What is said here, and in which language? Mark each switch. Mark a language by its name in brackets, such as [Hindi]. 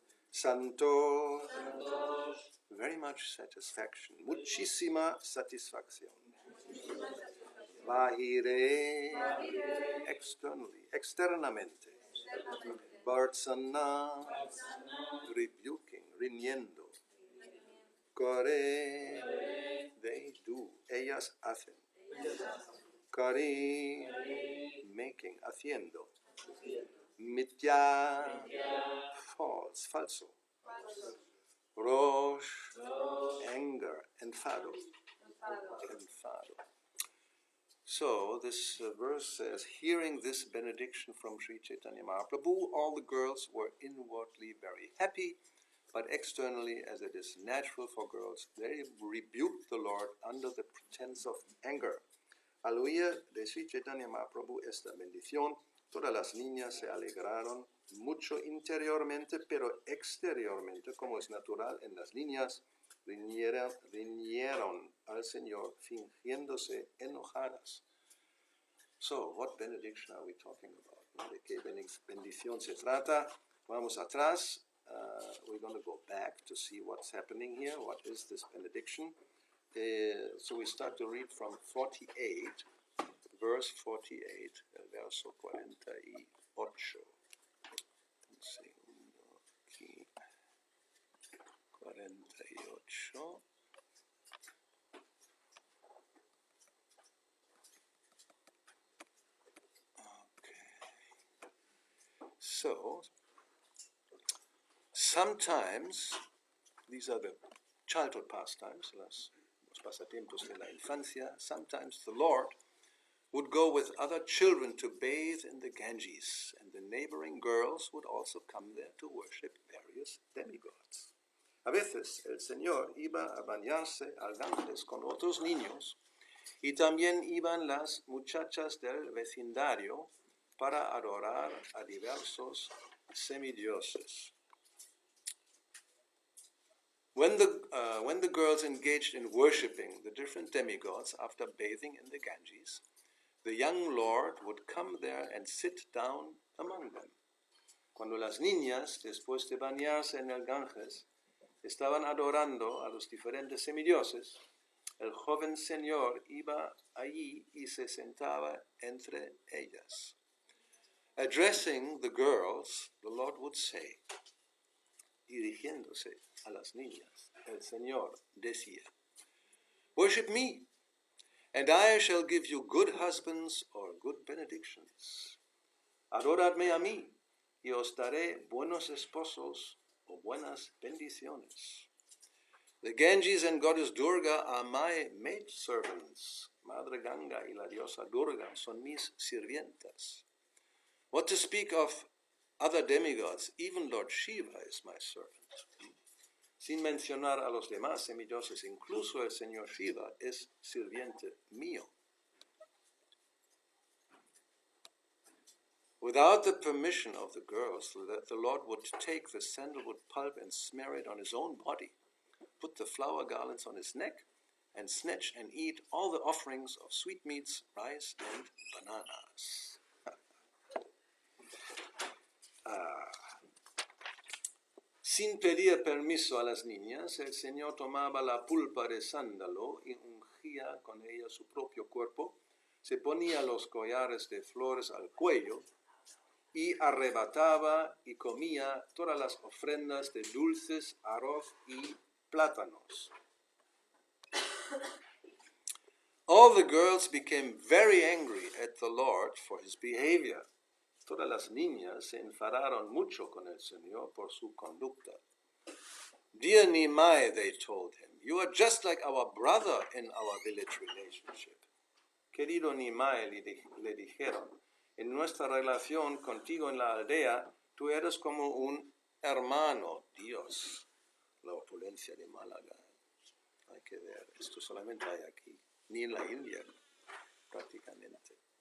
[English] Santo, very much satisfaction. [Spanish] Muchísima satisfacción. [English] Bahire, externally, [Spanish] externamente. [English] Bartsana, rebuking, [Spanish] riñendo. [English] Kare, they do. [Spanish] Ellas hacen. [English] Kari, making, [Spanish] haciendo. [English] Mitya, false, [Spanish] falso. Rosh, [English] anger, [Spanish] enfado. Enfado. [English] So this verse says, hearing this benediction from Śrī Caitanya Mahaprabhu, all the girls were inwardly very happy, but externally, as it is natural for girls, they rebuked the Lord under the pretense of anger. [Spanish] Al oír de Śrī Caitanya Mahaprabhu esta bendición, Todas las niñas se alegraron mucho interiormente, pero exteriormente, como es natural en las niñas, riñeron al Señor fingiéndose enojadas. [English] So, what benediction are we talking about? [Spanish] ¿De qué bendición se trata? Vamos atrás. [English] We're going to go back to see what's happening here. What is this benediction? So we start to read from 48, verse 48, [Spanish] el verso 48. Un segundo aquí. 48. [English] So, sometimes, these are the childhood pastimes, [Spanish] los pasatiempos de la infancia, [English] sometimes the Lord would go with other children to bathe in the Ganges, and the neighboring girls would also come there to worship various demigods. [Spanish] A veces el Señor iba a bañarse al Ganges con otros niños, y también iban las muchachas del vecindario para adorar a diversos semidioses. [English] When the girls engaged in worshipping the different demigods after bathing in the Ganges, the young Lord would come there and sit down among them. [Spanish] Cuando las niñas, después de bañarse en el Ganges, estaban adorando a los diferentes semidioses, el joven Señor iba allí y se sentaba entre ellas. [English] Addressing the girls, the Lord would say, [Spanish] dirigiéndose a las niñas, el Señor decía, [English] "Worship me, and I shall give you good husbands or good benedictions. [Spanish] Adoradme a mí, y os daré buenos esposos o buenas bendiciones. [English] The Ganges and Goddess Durga are my maidservants. [Spanish] Madre Ganga y la diosa Durga son mis sirvientas. [English] What to speak of other demigods, even Lord Shiva is my servant." [Spanish] Sin mencionar a los demás semidioses, incluso el Señor Shiva es sirviente mío. [English] Without the permission of the girls, the Lord would take the sandalwood pulp and smear it on his own body, put the flower garlands on his neck, and snatch and eat all the offerings of sweetmeats, rice, and bananas. [Spanish] Sin pedir permiso a las niñas, el Señor tomaba la pulpa de sándalo y ungía con ella su propio cuerpo, se ponía los collares de flores al cuello y arrebataba y comía todas las ofrendas de dulces, arroz y plátanos. [English] All the girls became very angry at the Lord for his behavior. [Spanish] Todas las niñas se enfadaron mucho con el Señor por su conducta. [English] "Dear Nimai," they told him, "you are just like our brother in our village relationship." [Spanish] Querido Nimai, le dijeron, en nuestra relación contigo en la aldea, tú eres como un hermano. Dios, la opulencia de Málaga. Hay que ver, esto solamente hay aquí, ni en la India, prácticamente.